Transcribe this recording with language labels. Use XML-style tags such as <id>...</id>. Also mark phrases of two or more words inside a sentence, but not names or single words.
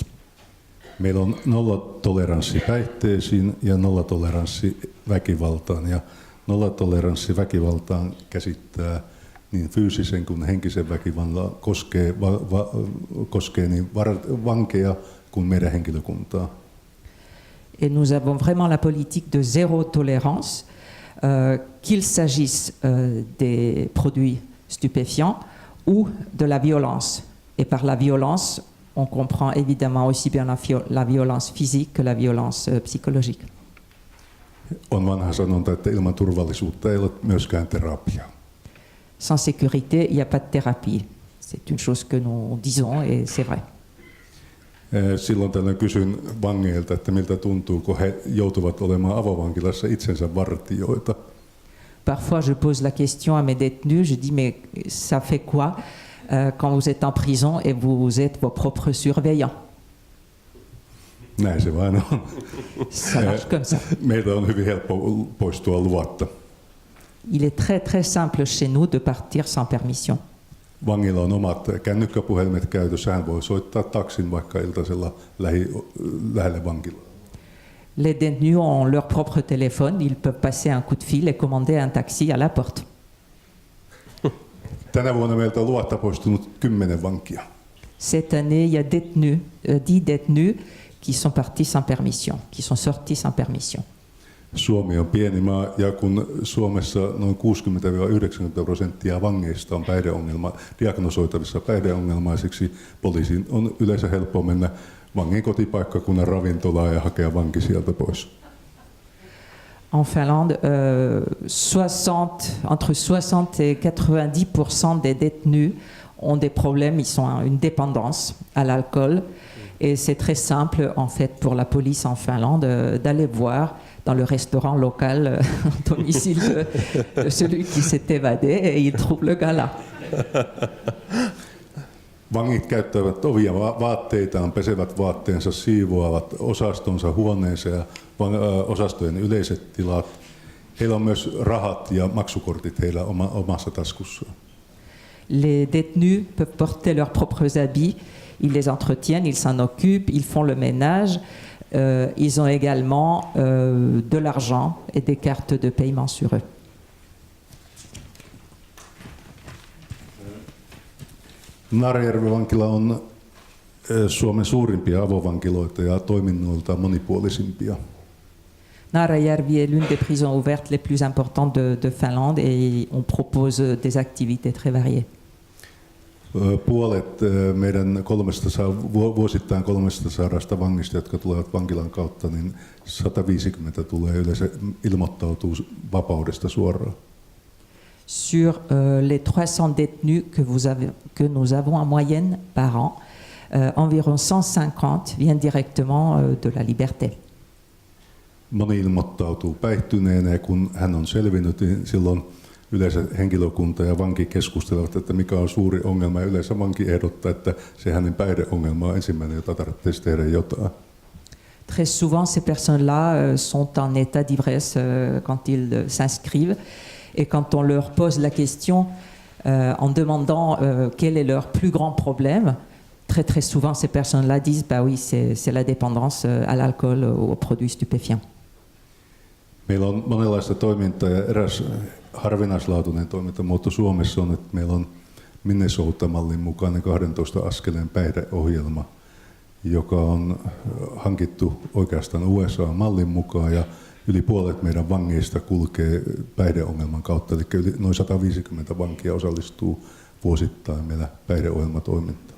<fi>Meillä on nollatoleranssi päihteisiin ja nollatoleranssi väkivaltaan. Ja nollatoleranssi väkivaltaan käsittää niin fyysisen kuin henkisen väkivallan, koskee niin vankeja kuin meidän henkilökuntaa.</fi> <fr>Et nous avons vraiment la politique de 0 tolérance, qu'il s'agisse des produits stupéfiants ou de la violence. Et par la violence, on comprend évidemment aussi bien la violence physique que la violence psychologique.</fr> <fi>On vanha sanonta, että ilman turvallisuutta ei ole myöskään terapiaa.</fi> <fr>Sans sécurité, il n'y a pas de thérapie. C'est une chose que nous disons et c'est vrai.</fr> <fi>Silloin tällöin kysyn vangeilta, että miltä tuntuu, kun he joutuvat olemaan avovankilassa itsensä vartijoita.</fi> <fr>Parfois, je pose la question à mes détenus, je dis, mais ça fait quoi quand vous êtes en prison et vous êtes vos propres surveillants?</fr> <fi>Näin se vain on.</fi> <fr>Ça marche comme ça.</fr> <fi>Meiltä on hyvin helppo poistua luvatta.</fi> <fr>Il est très très simple chez nous de partir sans permission.</fr> <fi>Vangilla on omat kännykkäpuhelimet käytössä. Hän voi soittaa taksin vaikka iltasella lähelle vankilaa.</fi> <fr>Les détenus ont leur propre téléphone, ils peuvent passer un coup de fil et commander un taxi à la porte.</fr> <fi>Tänä vuonna meiltä on luvatta poistunut 10 vankia.</fi> <fr>Cette année, il y a 10 détenus qui sont partis sans permission, qui sont sortis sans permission.</fr> <fi>Suomi on pieni maa ja kun Suomessa noin 60-90% vangeista on diagnosoitavissa päihdeongelmaisiksi, poliisin on yleensä helppo mennä vangin kotipaikkakunnan ravintolaan ja hakea vanki sieltä pois.</fi> <fr>En Finlande, entre 60 et 90% des détenus ont des problèmes, ils ont une dépendance à l'alcool. Et c'est très simple, en fait, pour la police en Finlande d'aller voir dans le restaurant local domicile de celui qui s'est évadé et il trouve le gars là.</fr> <fi>Vangit käyttävät ovia vaatteitaan, pesevät vaatteensa, siivoavat osastonsa, huoneensa ja osastojen yleiset tilat. Heillä on myös rahat ja maksukortit heillä omassa taskussaan.</fi> <fr>Les détenus peuvent porter leurs propres habits, ils les entretiennent, ils s'en occupent, ils font le ménage. Ils ont également de l'argent et des cartes de paiement sur eux.</fr> <fi>Naarajärven vankila on Suomen suurimpia avovankiloita ja toiminnoiltaan monipuolisimpia.</fi> <fr>Naarajärvi est l'une des prisons ouvertes les plus importantes de Finlande et on propose des activités très variées.</fr> <fi>Puolet meidän vuosittain 300 vangista, jotka tulevat vankilan kautta, niin 150 tulee yleensä ilmoittautuu vapaudesta suoraan.</fi> <fr>Sur les 300 détenus que nous avons en moyenne par an, environ 150 viennent directement de la liberté.</fr> <fi>Moni ilmoittautuu päihtyneenä ja kun hän on selvinnyt, niin silloin yleensä henkilökunta ja vanki keskustelevat, että mikä on suuri ongelma. Ja yleensä vanki ehdottaa, että se hänen päihdeongelma on ensimmäinen, jota tarvitsisi tehdä jotain.</fi> <fr>Très souvent, ces personnes-là sont en état d'ivresse quand ils s'inscrivent. Et quand on leur pose la question en demandant quel est leur plus grand problème, très très souvent ces personnes-là disent bah oui, c'est la dépendance à l'alcool, aux produits stupéfiants.</fr> <fi>Meillä on monenlaista toimintaa ja eräs harvinaislaatuinen toimintamuoto Suomessa on, että meillä on Minnesota-mallin mukainen 12 askeleen päihdeohjelma, joka on hankittu oikeastaan USA-mallin mukaan ja yli puolet meidän vangeista kulkee päihdeongelman kautta, eli noin 150 vankia osallistuu vuosittain meillä päihdeohjelmatoimintaan.</fi>